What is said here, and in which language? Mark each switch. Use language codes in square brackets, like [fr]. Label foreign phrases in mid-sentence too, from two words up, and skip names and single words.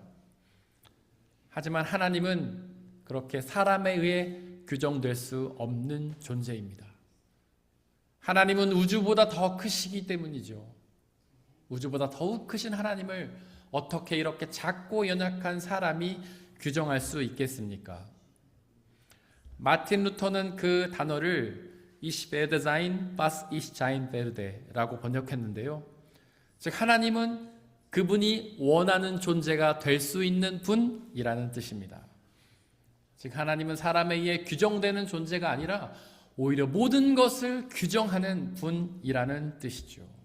[ko] 하지만 하나님은 그렇게 사람에 의해 규정될 수 없는 존재입니다. 하나님은 우주보다 더 크시기 때문이죠. 우주보다 더욱 크신 하나님을 어떻게 이렇게 작고 연약한 사람이 규정할 수 있겠습니까? 마틴 루터는 그 단어를 [de] Ich werde sein, was ich sein werde [ko] 라고 번역했는데요. 즉 하나님은 그분이 원하는 존재가 될 수 있는 분이라는 뜻입니다. 즉 하나님은 사람에 의해 규정되는 존재가 아니라 오히려 모든 것을 규정하는 분이라는 뜻이죠.